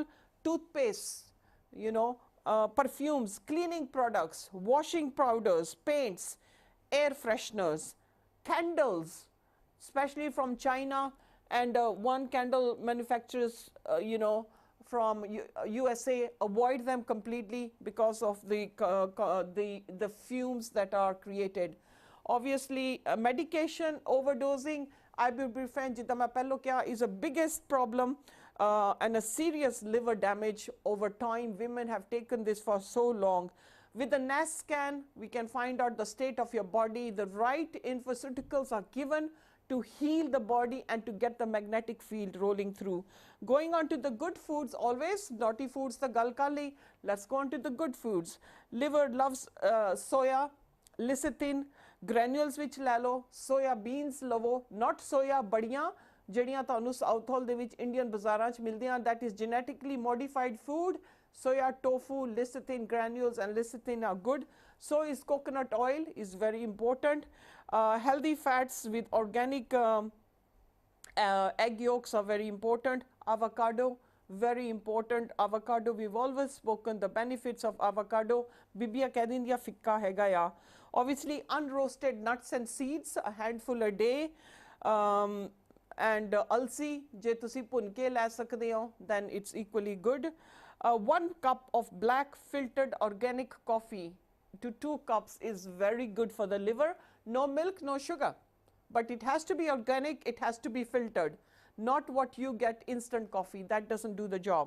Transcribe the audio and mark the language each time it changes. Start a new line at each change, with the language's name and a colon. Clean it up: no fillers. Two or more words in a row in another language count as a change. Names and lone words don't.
English: Toothpaste, perfumes, cleaning products, washing powders, paints, air fresheners, candles, especially from China, and one candle manufacturers from USA, avoid them completely because of the fumes that are created. Obviously, medication overdosing, ibuprofen,
Hindi: जितना मैं पहले कहा,
English: is a biggest problem and a serious liver damage over time. Women have taken this for so long. With the NAS scan, we can find out the state of your body. The right infoceuticals are given to heal the body and to get the magnetic field rolling through. Going on to the good foods, always naughty foods the gal kali. Let's go on to the good foods. Liver loves soya, lecithin, granules which
Punjabi: ਲੈ ਲਓ,
English: soya beans
Punjabi: ਲਵੋ,
English: not soya
Punjabi: ਬੜੀਆਂ ਜਿਹੜੀਆਂ ਤੁਹਾਨੂੰ ਸਾਊਥ ਹਾਲ ਦੇ ਵਿੱਚ ਇੰਡੀਅਨ ਬਾਜ਼ਾਰਾਂ 'ਚ ਮਿਲਦੀਆਂ,
English: that is genetically modified food. Soya, tofu, lecithin granules and lecithin are good. So is coconut oil, is very important. Healthy fats with organic egg yolks are very important. Avocado, very important. Avocado, we've always spoken the benefits of avocado.
Punjabi: Bibia ਕਹਿ ਦਿੰਦੀਆਂ ਫਿੱਕਾ ਹੈਗਾ ਆ.
English: Obviously, unroasted nuts and seeds, a handful a day.
Punjabi: And ਅਲਸੀ, ਜੇ ਤੁਸੀਂ ਭੁੰਨ ਕੇ ਲੈ ਸਕਦੇ ਹੋ,
English: then it's equally good. 1 cup of black filtered organic coffee to 2 cups is very good for the liver. No milk, no sugar, but it has to be organic, it has to be filtered, not what you get instant coffee. That doesn't do the job.